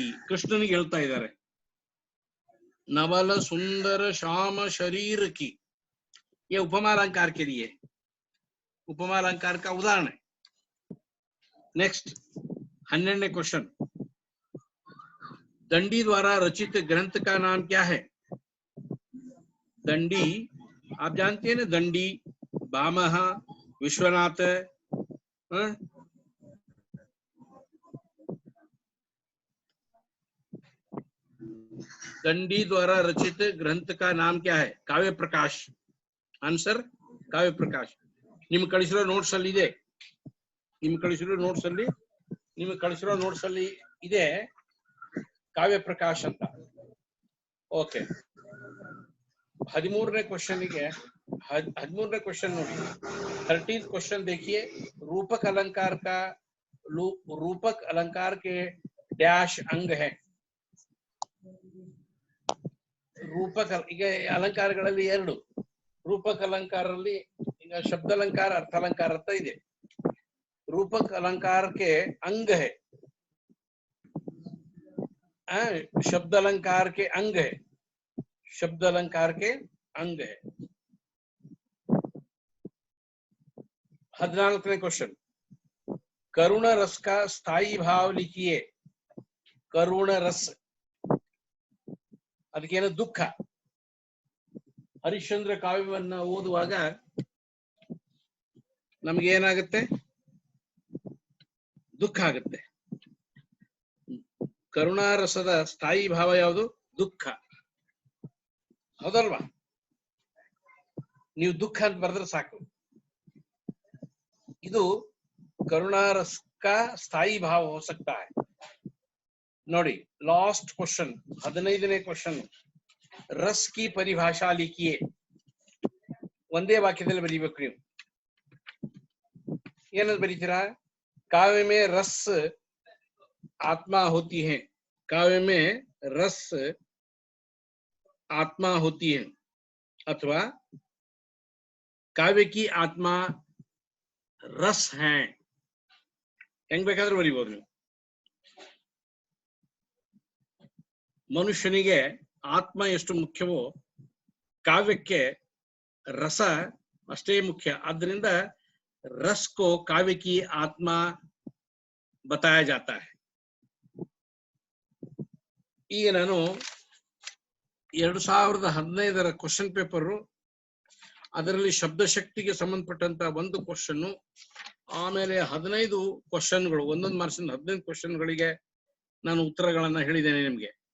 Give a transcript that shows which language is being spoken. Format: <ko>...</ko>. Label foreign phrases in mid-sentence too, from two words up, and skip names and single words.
<kn>ಕೃಷ್ಣನಿಗೆ ಹೇಳ್ತಾ ಇದ್ದಾರೆ</kn> <hi>नवल सुंदर श्याम शरीर की. ये उपमा अलंकार के लिए, उपमा अलंकार का उदाहरण है. नेक्स्ट 12वें क्वेश्चन, दंडी द्वारा रचित ग्रंथ का नाम क्या है? दंडी आप जानते हैं ना, दंडी बामः, विश्वनाथ, दंडी द्वारा रचित ग्रंथ का नाम क्या है? काव्य प्रकाश। आंसर काव्य प्रकाश।</hi> <kn>ನಿಮಗೆ ಕಳಿಸಿರೋ ನೋಟ್ಸ್ ಅಲ್ಲಿ ಇದೆ, ನಿಮಗೆ ಕಳಿಸಿರೋ ನೋಟ್ಸ್ ಅಲ್ಲಿ ಇದೆ ಕಾವ್ಯ ಪ್ರಕಾಶ್ ಅಂತ. ಓಕೆ, 13ನೇ ಕ್ವೆಶ್ಚನ್ಗೆ 13ನೇ क्वेश्चन ನೋಡಿ.</kn> <hi>13th क्वेश्चन देखिए, रूपक अलंकार के डैश अंग है.</hi> <kn>ರೂಪಕ, ಈಗ ಅಲಂಕಾರಗಳಲ್ಲಿ ಎರಡು, ರೂಪಕ ಅಲಂಕಾರದಲ್ಲಿ ಈಗ ಶಬ್ದ ಅಲಂಕಾರ, ಅರ್ಥ ಅಲಂಕಾರ ಅಂತ ಇದೆ.</kn> <hi>रूपक अलंकार के अंग है, शब्द अलंकार के अंग है, शब्द अलंकार के अंग है. 14वें क्वेश्चन, करुण रस का स्थायी भाव लिखिए. करुण रस</hi> <kn>ಅದಕ್ಕೇನು? ದುಃಖ. ಹರಿಶ್ಚಂದ್ರ ಕಾವ್ಯವನ್ನ ಓದುವಾಗ ನಮ್ಗೆ ಏನಾಗುತ್ತೆ? ದುಃಖ ಆಗುತ್ತೆ. ಕರುಣಾರಸದ ಸ್ಥಾಯಿ ಭಾವ ಯಾವುದು? ದುಃಖ. ಹೌದಲ್ವಾ? ನೀವು ದುಃಖ ಅಂತ ಬರೆದ್ರೆ ಸಾಕು.</kn> <hi>ಇದು करुणारस का स्थायी भाव हो सकता है. नोड़ी</hi> <en>last question</en> <hi>15ನೇ क्वेश्चन, रस की परिभाषा लिखिए.</hi> <kn>ಒಂದೇ ವಾಕ್ಯದಲ್ಲಿ ಬರೀಬೇಕು ನೀವು. ಏನಂತ ಬರೀತೀರಾ?</kn> <hi>काव्य में रस आत्मा होती है, काव्य में रस आत्मा होती है, अथवा काव्य की आत्मा रस है.</hi> <kn>ಹೆಂಗ್ ಬೇಕಾದ್ರೂ ಬರೀಬಹುದು ನೀವು. ಮನುಷ್ಯನಿಗೆ ಆತ್ಮ ಎಷ್ಟು ಮುಖ್ಯವೋ ಕಾವ್ಯಕ್ಕೆ ರಸ ಅಷ್ಟೇ ಮುಖ್ಯ. ಆದ್ದರಿಂದ</kn> <hi>रस को काव्य की आत्मा बताया जाता है.</hi> <kn>ಈಗ ನಾನು 2015ರ</kn> <en>question paper,</en> <kn>ಅದರಲ್ಲಿ ಶಬ್ದಶಕ್ತಿಗೆ ಸಂಬಂಧಪಟ್ಟಂತ ಒಂದು ಕ್ವೆಶ್ಚನ್, ಆಮೇಲೆ 15 ಕ್ವೆಶ್ಚನ್ಗಳು, ಒಂದೊಂದು ಮಾರ್ಕ್ಸಿನ 15 ಕ್ವೆಶ್ಚನ್ಗಳಿಗೆ ನಾನು ಉತ್ತರಗಳನ್ನ ಹೇಳಿದ್ದೇನೆ ನಿಮ್ಗೆ.</kn>